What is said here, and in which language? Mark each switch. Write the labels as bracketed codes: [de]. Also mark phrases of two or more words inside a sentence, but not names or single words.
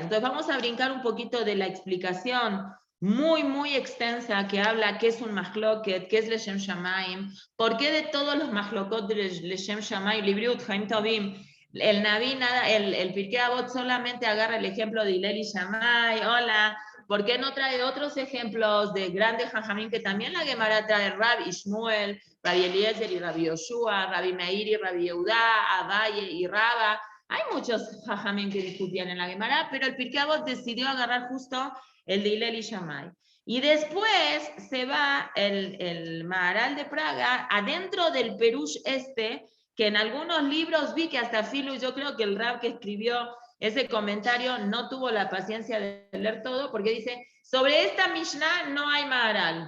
[es] Entonces vamos a brincar un poquito de la explicación muy, muy extensa que habla qué es un mahloket, qué es [he] לשם שמים, [es] por qué de todos los mahlokot de [he] לשם שמים, [es] Libriut, [he] חיים טובים, [es] el Naví, el Pirkei Avot solamente agarra el ejemplo de Hillel y Shammai, hola, ¿por qué no trae otros ejemplos de grandes jajamín que también la Gemara trae? Rabbi Shmuel, Rabbi Eliezer y Rabbi Yoshua, Rabbi Meir y Rabbi Yehudá, Abaye y Raba. Hay muchos jajamín que discutían en la Gemara, pero el Pirkei Avot decidió agarrar justo el de Hillel y Shammai. Y después se va el Maharal de Praga adentro del Perush que en algunos libros vi que hasta Filu, yo creo que el Rab que escribió ese comentario no tuvo la paciencia de leer todo, porque dice, sobre esta Mishnah no hay Maharal.